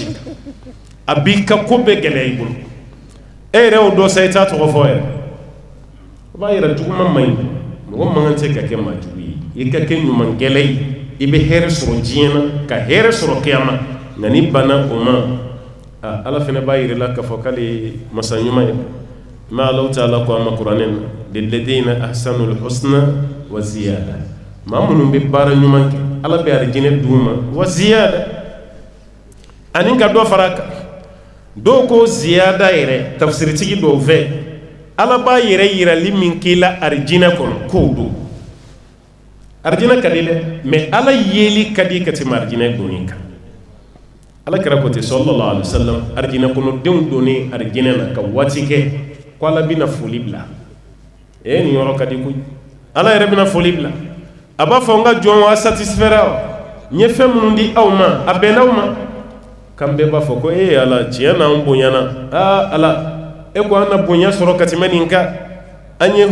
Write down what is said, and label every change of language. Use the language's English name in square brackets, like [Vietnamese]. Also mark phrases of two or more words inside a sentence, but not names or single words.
[Bambara] kan a b'i ka ko bɛɛ gɛlɛya i bolo e yɛrɛ y'o dɔ sa i t'a tɔgɔ fɔ yɛrɛ o b'a yɛrɛ juguman man ɲi mɔgɔ man kan tɛ ka kɛ maa jugu ye i ka kɛ ɲuman gɛlɛ ye i bɛ hɛrɛ sɔrɔ diɲɛ na ka hɛrɛ sɔrɔ kiyama nka ni bana o ma ala fana b'a yira la k'a fɔ k'ale masa ɲuman ye ma [Arabic] الله تعالى [Bambara] ko a ma kuranɛ na [Arabic] للذين أحسنوا الحسنى وزيادة [Bambara] maa minnu bɛ baara ɲuman kɛ ala bɛ arijinɛ d'u ma [Arabic] وزيادة [Bambara] ani ka dɔ fara a kan dɔw ko ziyada yɛrɛ tafsiritigi dɔw fɛ ala b'a yɛrɛ yirali min k'i la arijinɛ kɔnɔ k'o don arijinɛ ka di dɛ mais ala yeli ka di ka tɛmɛ arijinɛ donni kan ala kɛra ko ten [Arabic] صلى الله عليه وسلم [Bambara] arijinɛ kɔnɔdenw donni arijinɛ na ka waati kɛ ko ala bɛna foli bila nin yɔrɔ ka di koyi ala yɛrɛ bɛna foli bila a b'a fɔ n ka jɔnw a satisfera wa n ye fɛn minnu di aw ma a bɛnna aw ma kambe b'a fɔ ko ala tiɲɛ na an bonyana ala e ko an na bonya sɔrɔ ka tɛmɛ nin kan an ye